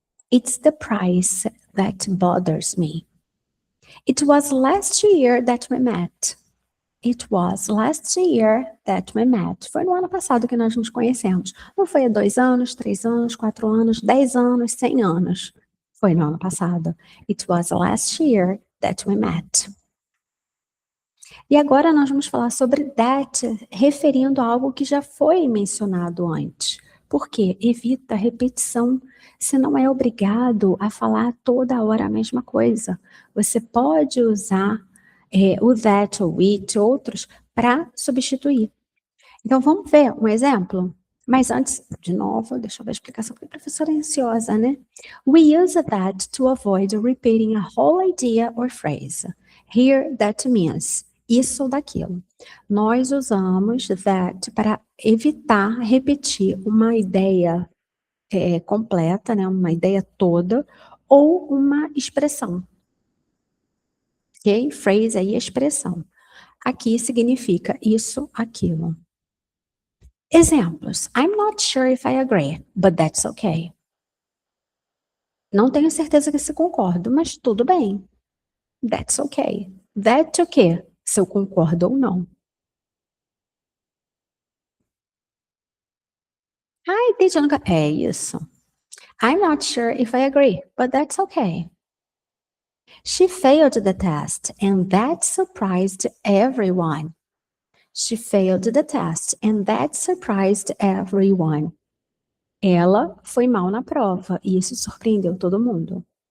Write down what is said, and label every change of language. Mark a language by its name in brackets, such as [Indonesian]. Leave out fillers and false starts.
[English] It's the price that bothers me. It was last year that we met. It was last year that we met. [Portuguese] Foi no ano passado que nós nos conhecemos. Não foi há 2 anos, 3 anos, 4 anos, 10 anos, 100 anos. Foi no ano passado. [English] It was last year that we met. [Portuguese] E agora nós vamos falar sobre that, referindo a algo que já foi mencionado antes. Por quê? Evita repetição. Você não é obrigado a falar toda hora a mesma coisa. Você pode usar o that, o it, outros, para substituir. Então, vamos ver um exemplo? Mas antes, de novo, deixa eu ver a explicação, porque a professora é ansiosa, né? [English] We use that to avoid repeating a whole idea or phrase. Here, that means [Portuguese] isso ou daquilo. Nós usamos that para evitar repetir uma ideia completa, né, uma ideia toda, ou uma expressão. Ok? Phrase aí é expressão. Aqui significa isso, aquilo. Exemplos. [English] I'm not sure if I agree, but that's okay. [Portuguese] Não tenho certeza que se concordo, mas tudo bem. [English] That's okay. [Portuguese] That o quê? Se eu concordo ou não. Ai, teacher, nunca... É isso. [English] I'm not sure if I agree, but that's okay. She failed the test, and that surprised everyone. She failed the test, and that surprised everyone. [Portuguese] Ela foi mal na prova, e isso surpreendeu todo mundo.